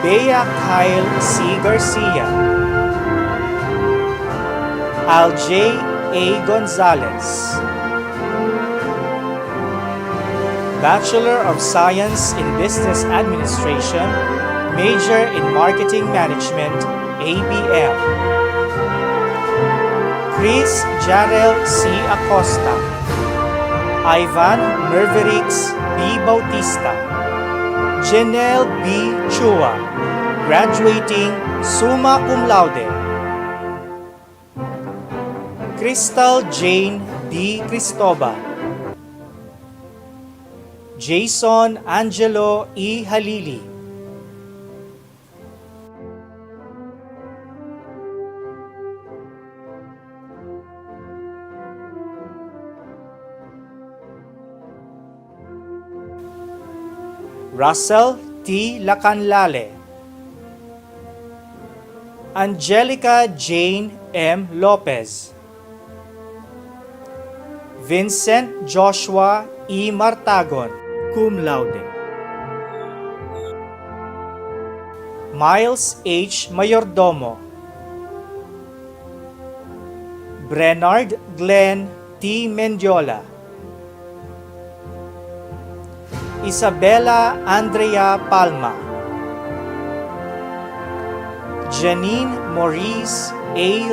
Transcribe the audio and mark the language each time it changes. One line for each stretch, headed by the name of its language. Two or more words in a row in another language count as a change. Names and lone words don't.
English: Bea Kyle C. Garcia, Aljay A. Gonzalez, Bachelor of Science in Business Administration, Major in Marketing Management, ABM. Chris Jarel C. Acosta, Ivan Merverix B. Bautista, Janelle B. Chua, graduating
Latin: summa cum laude.
English: Crystal Jane D. Cristobal, Jason Angelo E. Halili, Russell T. Lacanlale, Angelica Jane M. Lopez, Vincent Joshua E. Martagon,
Latin: cum laude.
English: Miles H. Mayordomo, Brenard Glenn T. Mendiola, Isabella Andrea Palma, Janine Maurice A.